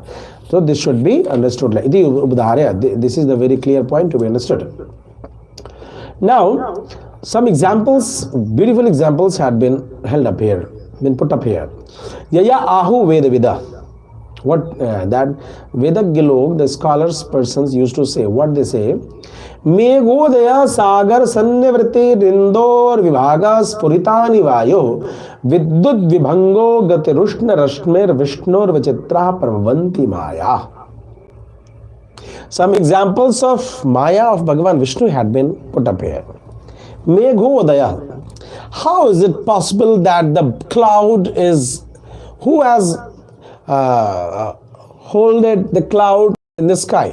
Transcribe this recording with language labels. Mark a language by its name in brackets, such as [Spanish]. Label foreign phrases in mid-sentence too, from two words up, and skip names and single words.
[English] So this should be understood like [Sanskrit] इति उपधार्य. [English] This is the very clear point to be understood. Now some examples, beautiful examples had been held up here, been put up here. [Sanskrit] यया आहुः वेदविदः. [English] What that [Hindi] वेदज्ञ लोग, [English] the scholars persons used to say, what they say, [Sanskrit] मेघोदय सागर सन्निवृत्तिरिन्दोर् विभाग स्फुरितानि वायोः विद्युत् विभङ्गो गतिरुष्ण रश्मेर् विष्णोर् विचित्रा प्रभवन्ति माया. [English] Some examples of Maya of Bhagavan Vishnu had been put up here. Meghodaya. How is it possible that the cloud is, who has holded the cloud in the sky?